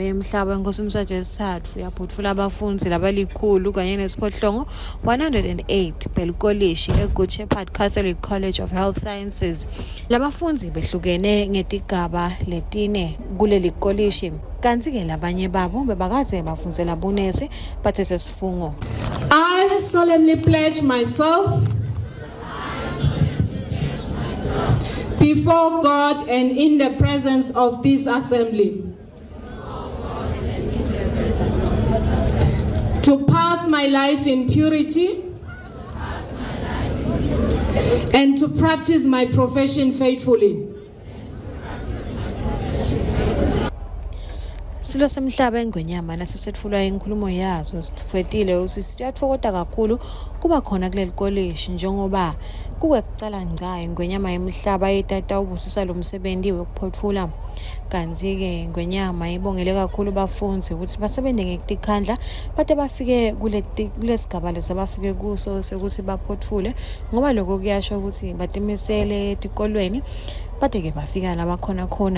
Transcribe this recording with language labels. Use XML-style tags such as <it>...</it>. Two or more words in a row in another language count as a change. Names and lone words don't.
<ss>emhlaba enkosi umswajo wesithathu yaphotfula abafunzi labalikhulu kanye nesiphohlongo 108 belikolishi eGood Shepherd Catholic College of Health Sciences. Labafunzi behlukene ngetigaba letine kuleli kolishi kanti ke labanye babo bebakaze bafundzela bunesi bathe sesifungo.</ss> <en>I solemnly pledge myself before God and in the presence of this assembly to pass my life in purity and to practice my profession faithfully.</en> <ss>Silo semhlaba engwenyama nasesethulwa inkulumo yazo sifetile usisiyathokoza kakhulu kuba khona kuleli college njengoba kuwekucala ngca ingwenyama emhlaba etata ubusisa lo msebenzi wokuphothula kanzi ke ingwenyama ibongele kakhulu bafunzi ukuthi basebende ngekutikhandla bade bafike kulesigaba lesabafike kuso sekuthi baphothule ngoba lokho kuyasho ukuthi batimisele etikolweni bade ke bafika la bakhona khona.</ss>